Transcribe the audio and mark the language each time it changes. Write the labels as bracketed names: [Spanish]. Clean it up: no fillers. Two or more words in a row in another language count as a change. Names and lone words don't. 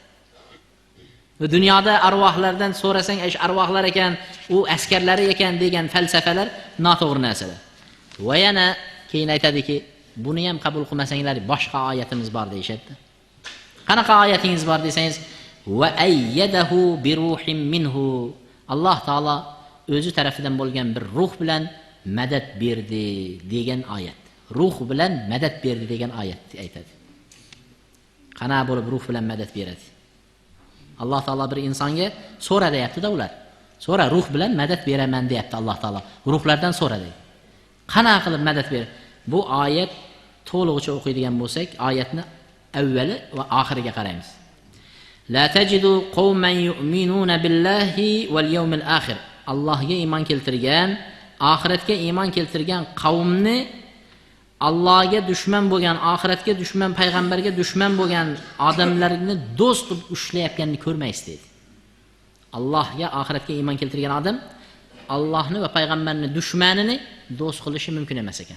[Uzbek] Dunyoda arvohlardan so'rasang, arvohlar ekan, u askarlari ekan degan falsafalar noto'g'ri narsalar. Va yana keyin aytadiki, buni ham qabul qilmasanglar, boshqa oyatimiz bor deyshadi. Qanaqa oyatingiz bor desangiz, [Arabic] وأيده بروح منه. [Uzbek] Alloh taolo o'zi tarafidan bo'lgan bir ruh bilan madad berdi degan oyat. Ruh bilan madad berdi degan oyat aytadi. Qanaqa bo'lib ruh bilan madad beradi? Alloh taolo bir insonga so'ra deyapti-da ular. So'ra, ruh bilan madad beraman deyapti Alloh taolo. Ruhlardan so'radi. Qanaqa qilib madad ber? Bu oyat to'lig'icha o'qiydigan bo'lsak, oyatni avvali va oxiriga qaraymiz. [Arabic] لا تجد قوما يؤمنون بالله واليوم الآخر. [Uzbek] Allohga iymon keltirgan, oxiratga iymon keltirgan qavmni Allohga dushman bo'lgan, oxiratga dushman, payg'ambarga dushman bo'lgan odamlarni do'st qilib ushlayotganini ko'rmaysiz dedi. Allohga, oxiratga iymon keltirgan odam Allohni va payg'ambarni dushmanini do'st qilishi mumkin emas ekan.